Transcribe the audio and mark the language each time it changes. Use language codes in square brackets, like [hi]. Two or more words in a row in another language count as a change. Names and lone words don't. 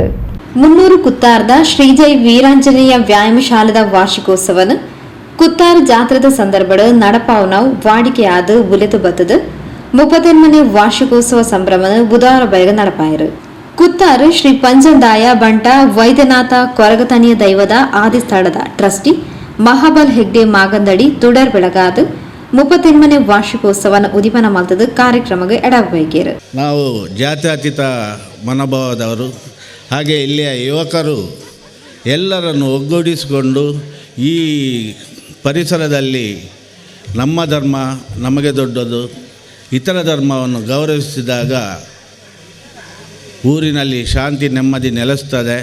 [tcy] 300 ಕುತ್ತಾರದ ಶ್ರೀಜೈ ವೀರಾಂಜನೇಯ ವ್ಯಾಯಾಮ ಶಾಲೆದ ವಾರ್ಷಿಕೋತ್ಸವನ ಕುತ್ತಾರು ಜಾತ್ರೆದ ಸಂದರ್ಭದ ನಡಪಾವನವು ವಾಡಿಕೆಯಾದ ಉಲೆತು ಬತ್ತದ 38ನೇ ವಾರ್ಷಿಕೋತ್ಸವ ಸಂಭ್ರಮನ ಬುಧವಾರ ಬಯಗ ನಡಪಾಯಿರು. ಕುತ್ತಾರು ಶ್ರೀ ಪಂಚದಾಯ ಬಂಟ ವೈದ್ಯನಾಥ ಕೊರಗತನಿಯ ದೈವದ ಆದಿಸ್ಥಳದ ಟ್ರಸ್ಟಿ ಮಹಾಬಲ್ ಹೆಗ್ಡೆ ಮಾಗಂದಡಿ ತುಡರ್ ಬೆಳಗಾದ 38ನೇ ವಾರ್ಷಿಕೋತ್ಸವನ ಉದಿಪನ ಮಲ್ತದ ಕಾರ್ಯಕ್ರಮಕ್ಕೆ ಎಡಬೈಕೇರು. [kn] ನಾವು ಜಾತ್ಯತೀತ ಮನೋಭಾವದವರು, ಹಾಗೆ ಇಲ್ಲಿಯ ಯುವಕರು ಎಲ್ಲರನ್ನು ಒಗ್ಗೂಡಿಸಿಕೊಂಡು ಈ ಪರಿಸರದಲ್ಲಿ ನಮ್ಮ ಧರ್ಮ ನಮಗೆ ದೊಡ್ಡದು, ಇತರ ಧರ್ಮವನ್ನು ಗೌರವಿಸಿದಾಗ ಊರಿನಲ್ಲಿ ಶಾಂತಿ ನೆಮ್ಮದಿ ನೆಲೆಸ್ತದೆ.